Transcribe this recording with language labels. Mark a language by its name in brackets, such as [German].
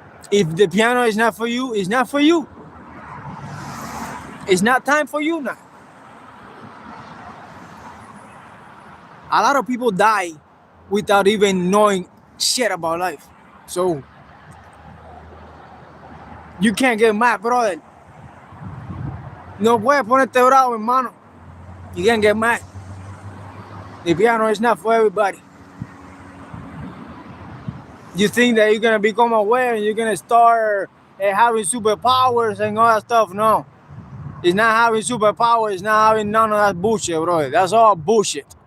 [English] If the piano is not for you, it's not for you. It's not time for you now. A lot of people die without even knowing shit about life. So you can't get mad, brother. [Spanish] No puedes ponerte bravo, hermano. [English] You can't get mad. The piano is not for everybody. You think that you're gonna become aware and you're gonna start having superpowers and all that stuff? No, it's not having superpowers. It's not having none of that bullshit, bro. That's all bullshit.